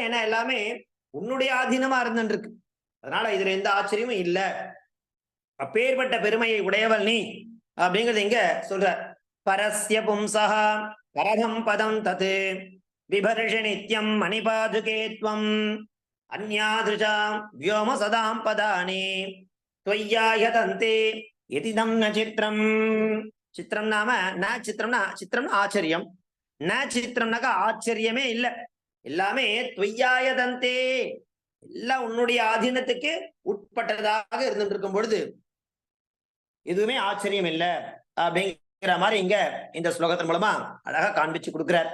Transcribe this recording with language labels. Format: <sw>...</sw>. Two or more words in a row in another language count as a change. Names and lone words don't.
<ta>ஏன்னா எல்லாமே உன்னுடைய ஆதீனமா இருந்துட்டு இருக்கு. அதனால இதுல எந்த ஆச்சரியமும் இல்லை. அப்பேற்பட்ட பெருமையை உடையவள் நீ அப்படிங்கிறது இங்க சொல்ற.</ta> <sa>परस्य पुंसा परतम् पदं तद् बिभर्षि नित्यं मणिपादुके त्वम् अन्यादृशां व्योम सदां पदानि त्वय्यायतन्ते यदिदं न चित्रम.</sa> <ta>சித்திரம் நாம ந சித்திரம்னா சித்திரம்னா ஆச்சரியம். ந சித்திரம்னாக்கா ஆச்சரியமே இல்லை. எல்லாமே त्वय्यायतन्ते எல்லாம் உன்னுடைய ஆதீனத்துக்கு உட்பட்டதாக இருந்துட்டு இருக்கும் பொழுது எதுவுமே ஆச்சரியம் இல்லை அப்படிங்கிற மாதிரி இங்க இந்த ஸ்லோகத்தின் மூலமா அழகா காண்பிச்சு கொடுக்கிறார்.</ta>